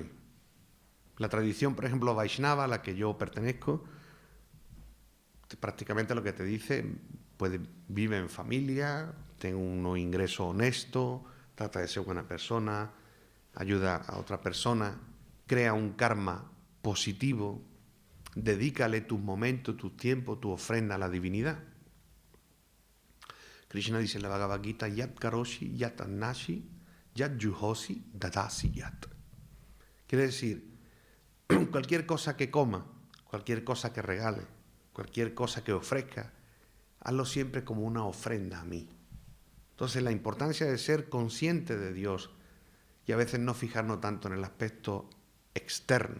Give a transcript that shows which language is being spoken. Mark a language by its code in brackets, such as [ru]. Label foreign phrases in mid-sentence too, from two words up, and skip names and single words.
[es] La tradición, por ejemplo, Vaishnava, a la que yo pertenezco, prácticamente lo que te dice, pues vive en familia, ten unos ingresos honestos, trata de ser buena persona, ayuda a otra persona, crea un karma positivo, dedícale tus momentos, tus tiempos, tu ofrenda a la divinidad. Krishna dice en la Bhagavad Gita, [sa] यत् करोषि यत् अन्नाशि यत् जुहोषि ददासि यत्. [es] Quiere decir, cualquier cosa que coma, cualquier cosa que regale, cualquier cosa que ofrezca, hazlo siempre como una ofrenda a mí. Entonces, la importancia de ser consciente de Dios y a veces no fijarnos tanto en el aspecto externo.